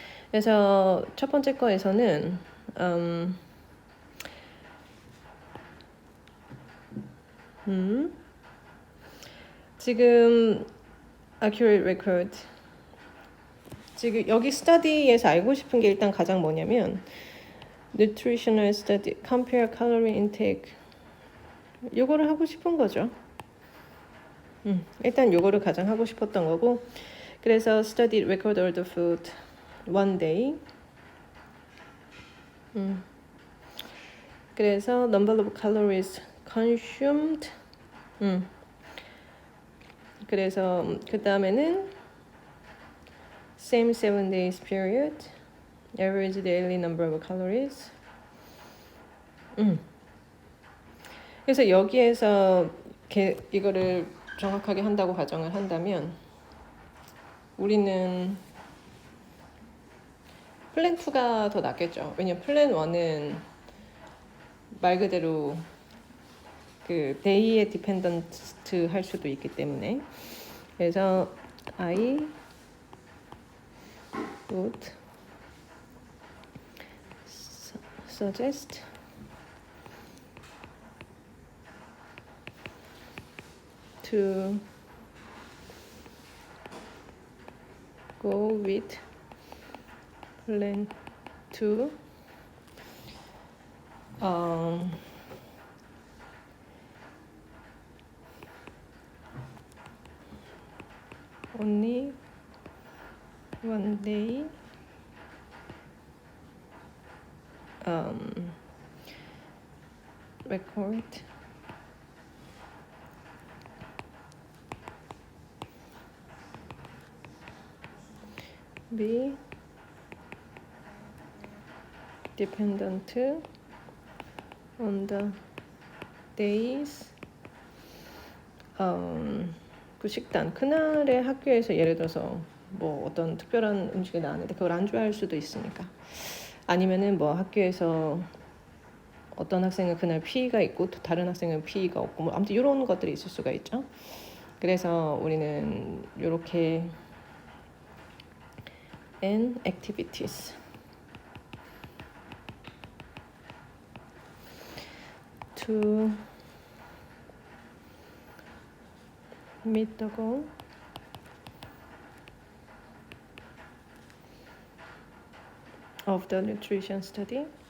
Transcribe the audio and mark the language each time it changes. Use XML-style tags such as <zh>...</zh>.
<ko>그래서 첫 번째 거에서는 지금 accurate record, 지금 여기 study에서 알고 싶은 게 일단 가장 뭐냐면 nutritional study,</ko> <en>compare calorie intake,</en> <ko>요거를 하고 싶은 거죠. 일단 요거를 가장 하고 싶었던 거고, 그래서</ko> <en>study record all the food one day.</en> <ko>그래서</ko> <en>number of calories consumed.</en> <ko>그래서 그 다음에는</ko> <en>same 7 days period, average daily number of calories.</en> <ko>그래서 여기에서 이거를 정확하게 한다고 가정을 한다면 우리는 플랜 2가 더 낫겠죠. 왜냐면 플랜 1은 말 그대로 그 데이에 디펜던트 할 수도 있기 때문에. 그래서</ko> <en>I would suggest to go with plan 2. Only one day record be dependent on the days.</en> <ko>그 식단, 그날의 학교에서 예를 들어서 뭐 어떤 특별한 음식이 나왔는데 그걸 안 좋아할 수도 있으니까, 아니면은 뭐 학교에서 어떤 학생은 그날 PE가 있고 또 다른 학생은 PE가 없고 뭐 아무튼 이런 것들이 있을 수가 있죠. 그래서 우리는 이렇게</ko> <en>and activities to meet the goal of the nutrition study.</en>